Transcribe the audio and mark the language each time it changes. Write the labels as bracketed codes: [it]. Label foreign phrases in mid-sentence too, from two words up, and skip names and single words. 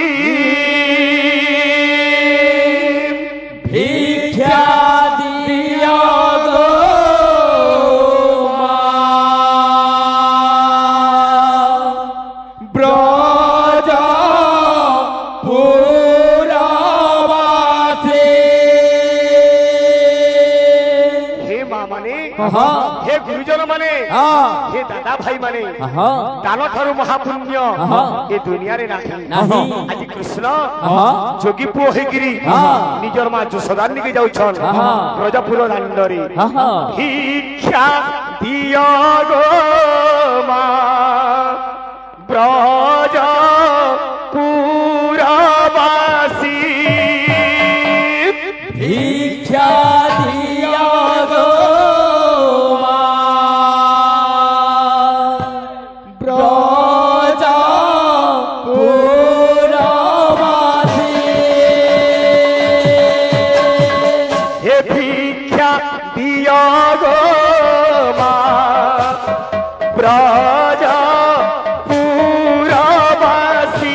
[bn] ভিক্ষা দিও গো মা ব্রজ পুরবাসী [or] ହେ ମା ମାନେ ହେ ଗୁରୁଜନ ମାନେ ହେ ଦାଦା ଭାଇ ମାନେ ଦାନ ଠାରୁ ମହାପୁଣ୍ୟ ଏ ଦୁନିଆରେ ନାହିଁ ଆଜି କୃଷ୍ଣ ଯୋଗୀ পুଅ ହେଇକିରି ନିଜର ମା ଯଶୋଦା ନିକେ ଯାଉଛନ୍ ବ୍ରଜପୁର ଦାଣ୍ଡରେ ଭିକ୍ଷା ଦିଅ ଗো ମା ବ୍ରଜ ପୁରବାସୀ ভিক্ষা দিও গো মা ব্রজ পুরবাসী হে ভিক্ষা দিও গো মা ব্রজ পুরবাসী